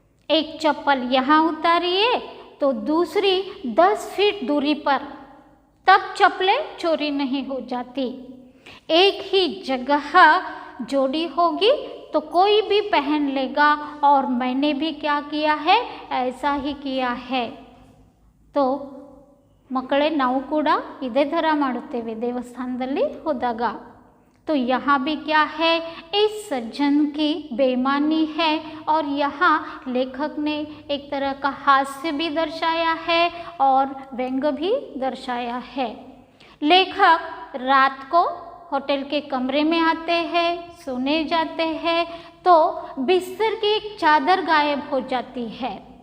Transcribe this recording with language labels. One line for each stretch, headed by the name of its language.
Hindi: एक चप्पल यहाँ उतारिए तो दूसरी 10 फीट दूरी पर, तब चप्पलें चोरी नहीं हो जाती। एक ही जगह जोड़ी होगी तो कोई भी पहन लेगा और मैंने भी क्या किया है, ऐसा ही किया है। तो
Kannada: ಮಕ್ಕಳೇ ನಾವು ಕೂಡ ಇದೇ ಥರ ಮಾಡುತ್ತೇವೆ ದೇವಸ್ಥಾನದಲ್ಲಿ ಹೋದಾಗ।
Hindi: तो यहाँ भी क्या है, इस सज्जन की बेईमानी है और यहाँ लेखक ने एक तरह का हास्य भी दर्शाया है और व्यंग्य भी दर्शाया है। लेखक रात को होटल के कमरे में आते हैं, सोने जाते हैं तो बिस्तर की एक चादर गायब हो जाती है।